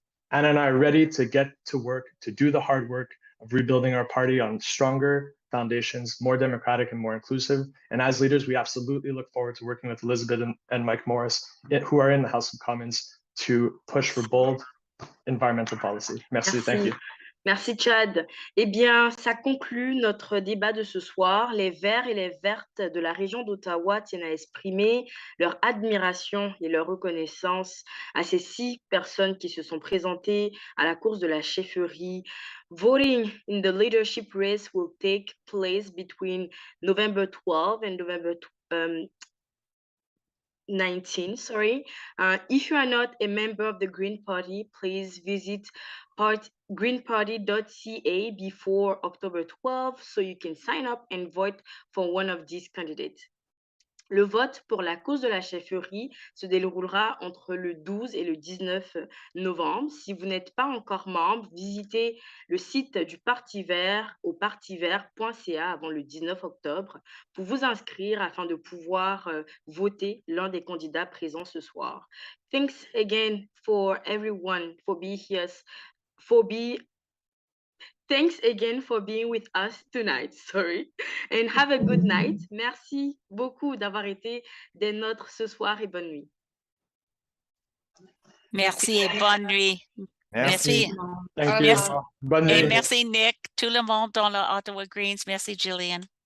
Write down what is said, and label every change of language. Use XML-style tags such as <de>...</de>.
<en>Anna and I are ready to get to work, to do the hard work of rebuilding our party on stronger foundations, more democratic and more inclusive. And as leaders, we absolutely look forward to working with Elizabeth and Mike Morris, who are in the House of Commons, to push for bold environmental policy. Merci. Thank you.</en> <fr>Merci Chad. Eh bien, ça conclut notre débat de ce soir. Les Verts et les Vertes de la région d'Ottawa tiennent à exprimer leur admiration et leur reconnaissance à ces 6 personnes qui se sont présentées à la course de la chefferie.</fr> <en>Voting in the leadership race will take place between November 12 and November 19. If you are not a member of the Green Party, please visit greenparty.ca before October 12 so you can sign up and vote for one of these candidates.</en> <fr>Le vote pour la cause de la chefferie se déroulera entre le 12 et le 19 novembre. Si vous n'êtes pas encore membre, visitez le site du Parti vert au partivert.ca avant le 19 octobre pour vous inscrire afin de pouvoir voter l'un des candidats présents ce soir.</fr> <en>Thanks again for everyone for being here. Thanks again for being with us tonight, and have a good night.</en> <fr>Merci beaucoup d'avoir été des nôtres ce soir et bonne nuit. Merci et bonne nuit. Merci. Merci. Bonne nuit. Et merci Nick, tout le monde dans le Ottawa Greens. Merci Gillian.</fr>